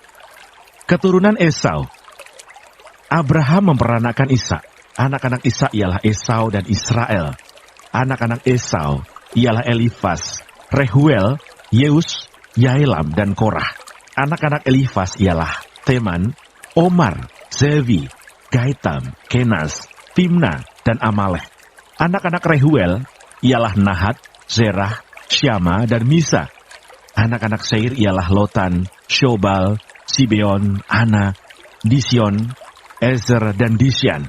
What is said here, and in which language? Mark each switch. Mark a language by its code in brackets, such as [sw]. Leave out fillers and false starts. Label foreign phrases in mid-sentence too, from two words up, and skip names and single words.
[id] Keturunan Esau. Abraham memperanakkan Ishak. Anak-anak Ishak ialah Esau dan Israel. Anak-anak Esau ialah Elifas, Rehuel, Yeus, Yaelam, dan Korah. Anak-anak Elifas ialah Teman, Omar, Zevi, Gaitam, Kenas, Timna, dan Amalek. Anak-anak Rehuel ialah Nahat, Zerah, Syama, dan Misa. Anak-anak Seir ialah Lotan, Shobal, Sibeon, Ana, Dision, Ezer, dan Disyan.